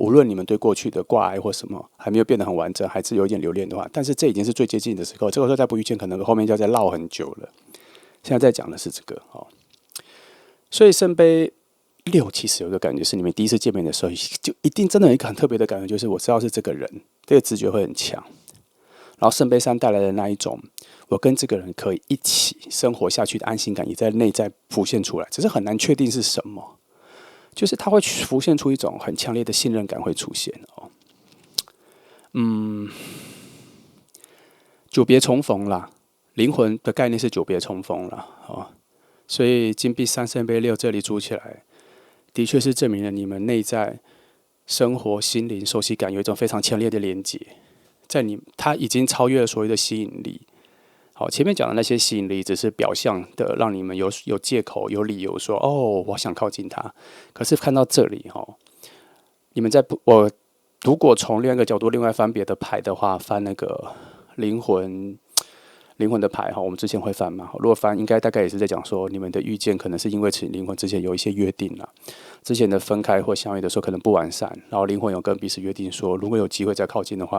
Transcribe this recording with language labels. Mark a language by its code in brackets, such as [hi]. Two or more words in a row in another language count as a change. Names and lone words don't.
[zh] 無論你們對過去的掛礙或什麼還沒有變得很完整，還是有一點留戀的話，但是這已經是最接近的時候。這個時候再不遇見，可能後面就要再繞很久了。現在在講的是這個哦。所以聖杯六其實有一個感覺是，你們第一次見面的時候，就一定真的有一個很特別的感覺，就是我知道是這個人，這個直覺會很強。然後聖杯三帶來的那一種，我跟這個人可以一起生活下去的安心感，也在內在浮現出來，只是很難確定是什麼。就是它會浮現出一種很強烈的信任感會出現哦。久別重逢啦，靈魂的概念是久別重逢啦哦。所以金幣三聖杯六這裡組起來，的確是證明了你們內在生活、心靈、熟悉感有一種非常強烈的連結。它已經超越了所謂的吸引力。好，前面講的那些吸引力只是表象的，讓你們有借口、有理由說哦，我想靠近他。可是看到這裡你們我如果從另外一個角度、另外翻別的牌的話，翻那個靈魂的牌我們之前會翻嘛？如果翻，應該大概也是在講說，你們的遇見可能是因為靈魂之前有一些約定了，之前的分開或相遇的時候可能不完善，然後靈魂有跟彼此約定說，如果有機會再靠近的話。